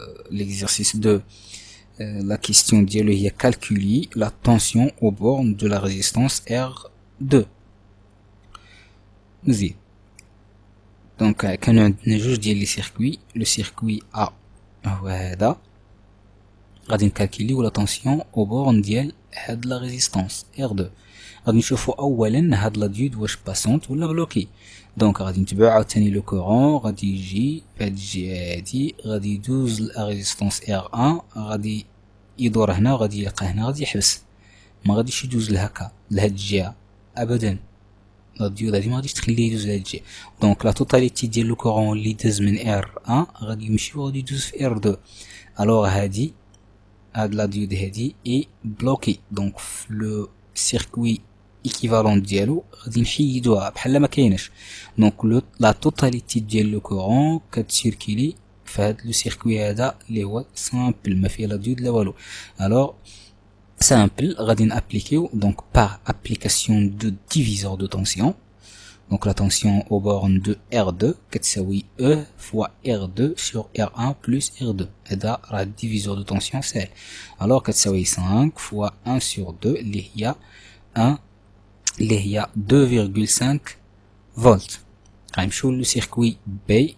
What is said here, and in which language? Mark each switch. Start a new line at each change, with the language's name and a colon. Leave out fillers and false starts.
French: L'exercice 2, la question
Arabic: ديالو هي
French: calculer la tension aux bornes de la résistance R2.
Arabic: مزيان. دونك كانوا عندنا جوج ديال لي سيركوي. لو سيركوي A هو هذا غادي نكالكوليو لا طونسيون او بورن ديال هاد لا ريزيستانس R2. غادي نشوفو اولا هاد لا ديود واش باسونت ولا بلوكي. دونك غادي نتبعو عاوتاني لو كورون غادي يجي في هاد الجهه هادي غادي يدوز لا ريزيستانس R1 غادي يدور هنا وغادي يلقى هنا غادي يحبس. ما غاديش يدوز لهكا لهاد الجهه ابدا. لا ديود هادي ما غاديش تخليه يدوز لهاد الجهه. دونك لا توتاليتي ديال لو كورون اللي داز من R1 غادي يمشي وغادي يدوز في R2. الوغ هاد لا ديود هادي اي بلوكي. دونك في لو سيركوي ايكيفالون ديالو غادي نحيدوها بحال ما كايناش. دونك لا توتاليتي ديال لو كورون كتسيركيلي فهاد لو سيركوي هذا اللي هو سامبل ما فيه لا ديود لا والو. الوغ سامبل غادي نابليكيو دونك
French: par application de diviseur de tension. Donc la tension aux bornes de R2
Arabic: كتساوي
French: E fois R2 sur R1 plus R2.
Arabic: هذا راه
French: diviseur de tension
Arabic: ساهل. alors كتساوي 5 fois 1 sur 2 اللي هي 1 اللي هي 2,5 فولت. غنمشيو لو سيركوي B.